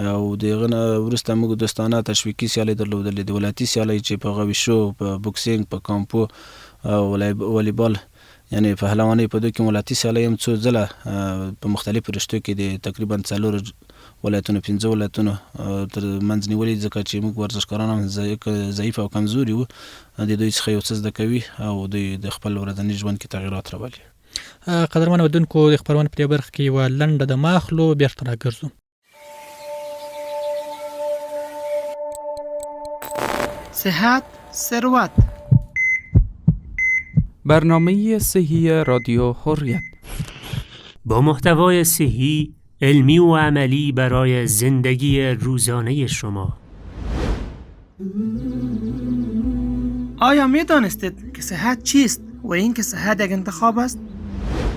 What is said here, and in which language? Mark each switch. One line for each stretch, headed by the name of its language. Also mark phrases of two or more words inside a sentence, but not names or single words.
Pashto: او د هغه نه وروسته موږ دوستانه تشویقي سیالۍ درلودلې، د ولایتي سیالۍ چې په هغه ویشو، په بوکسینګ، په کامپو او والیبال، یعنی پهلوانۍ په دوی کې ولایتي سیالۍ هم څو ځله په مختلفو رشتو کې د تقریبا 4 ولایتونو 5 ولایتونو تر منځ نیولې، ځکه چې موږ ورزشکاران هم ضعیف او کمزوري وو. د دوی څخه یو څه زده کوي او دوی د خپل ورځني ژوند کې تغیرات راولي. قدرمن اودونکو، د خپرونې په دې برخه کې یوه لنډه د ماخلو بیرته راګرځو.
Persian: صحت ثروت، برنامه صحی رادیو حریت با محتوای صحی، علمی و عملی برای زندگی روزانه شما. آیا می دانستید که صحت چیست و اینکه صحت یک انتخاب است؟